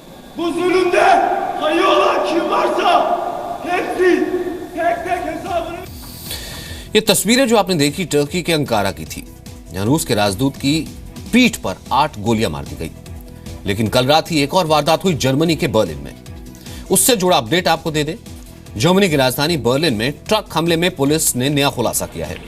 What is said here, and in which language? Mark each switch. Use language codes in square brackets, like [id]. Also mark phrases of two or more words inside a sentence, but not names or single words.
[tr] Bu zulümde payı olan kim varsa hepsi tek tek hesabını। [hi] ये तस्वीरें जो आपने देखी टर्की के अंकारा की थी, जहां रूस के राजदूत की पीठ पर 8 गोलियां मार दी गई। लेकिन कल रात ही एक और वारदात हुई जर्मनी के बर्लिन में। उससे जुड़ा अपडेट आपको दे दें। जर्मनी की राजधानी बर्लिन में ट्रक हमले में पुलिस ने नया खुलासा किया है।